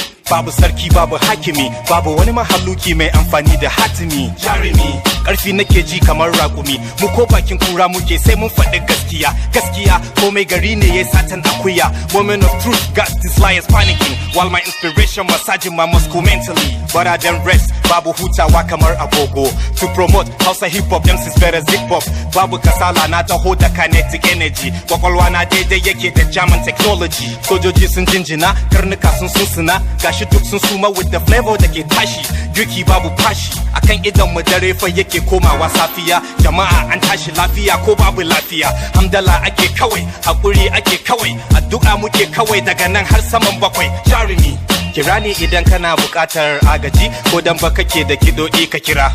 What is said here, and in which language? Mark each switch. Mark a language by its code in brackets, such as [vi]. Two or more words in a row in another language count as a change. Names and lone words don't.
[ha] Babu sarki, babu hakimi, babu wani mahaluki mai amfani da hatimi. Jarumi, ƙarfi nake ji kamar raƙumi. Mu ko bakin kura muke sai mun faɗi gaskiya. Gaskiya, komai gari ne ya satan akuya. [en] Moment of truth, got these liars panicking. While my inspiration massaging my muscle mentally. But I don't rest, [ha] babu hutawa kamar agogo. [en] To promote Hausa hip hop, them since better zip hop. [ha] Babu kasala, na taho da [en] kinetic energy. [ha] Kwakwalwa na daidai yake da [en] German technology. [ha] Sojoji sun jinjina, karnuka sun sunsuna, gashi duk sun suma [en] with the flavor [ha] da ke tashi. Girki babu fashi, akan idon mu dare fa yake komawa safiya. Jama'a an tashi lafiya ko babu lafiya. Hamdala ake kawai, hakuri ake kawai, addu'a muke kawai daga nan har saman bakwai. Jarumi, kira ni idan kana buƙatar agaji, ko dan ba kake da kidoɗi ka kira.